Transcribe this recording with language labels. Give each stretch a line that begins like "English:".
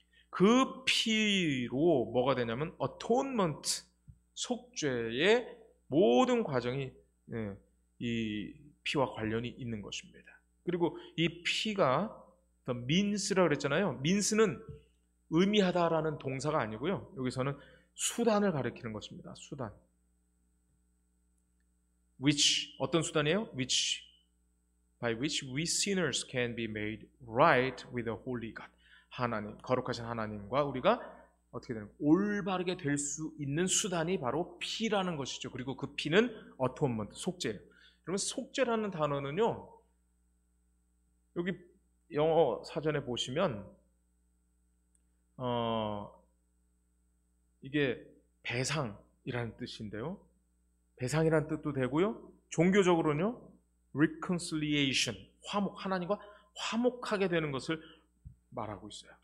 Korean: 그 피로 뭐가 되냐면 atonement, 속죄의 모든 과정이 이 피와 관련이 있는 것입니다. 그리고 이 피가 민스라고 그랬잖아요. 민스는 의미하다라는 동사가 아니고요, 여기서는 수단을 가리키는 것입니다. 수단. which, 어떤 수단이에요?
English: by which we sinners can be made right with the holy God.
Korean: 하나님, 거룩하신 하나님과 우리가 어떻게 되는, 올바르게 될 수 있는 수단이 바로 피라는 것이죠. 그리고 그 피는 atonement, 속죄예요. 그러면 속죄라는 단어는요, 여기 영어 사전에 보시면 이게 배상이라는 뜻인데요, 배상이라는 뜻도 되고요, 종교적으로는요 reconciliation, 화목, 하나님과 화목하게 되는 것을 말하고 있어요.